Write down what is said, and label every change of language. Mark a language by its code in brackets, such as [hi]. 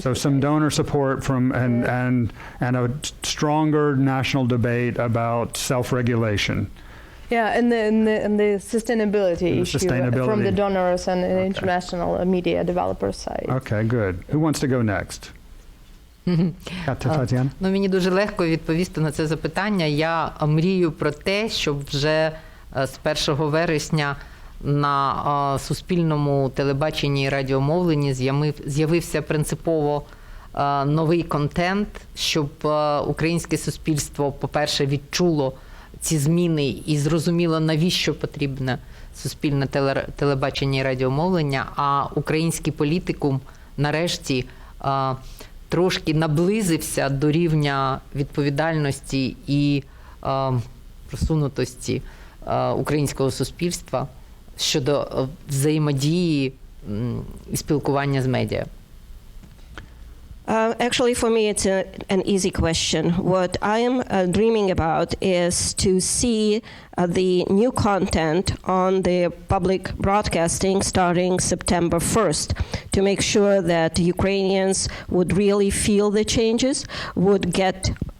[en] So some donor support from and a stronger national debate about self-regulation. Yeah, and the sustainability issue from the donors and the international media developer side. Okay, good. Who wants to go next? Tatiana? [uk] Ну, мені дуже легко відповісти на це запитання. Я мрію про те, щоб вже з 1 вересня на суспільному телебаченні і радіомовленні з'явився принципово новий контент, щоб українське суспільство, по-перше, відчуло ці зміни і зрозуміло, навіщо потрібне суспільне телебачення і радіомовлення, а український політикум нарешті трошки наблизився до рівня відповідальності і просунутості українського суспільства щодо взаємодії і спілкування з медіа. [en] Actually, for me, it's an easy question. What I am dreaming about is to see the new content on the public broadcasting starting September 1st, to make sure that Ukrainians would really feel the changes, would get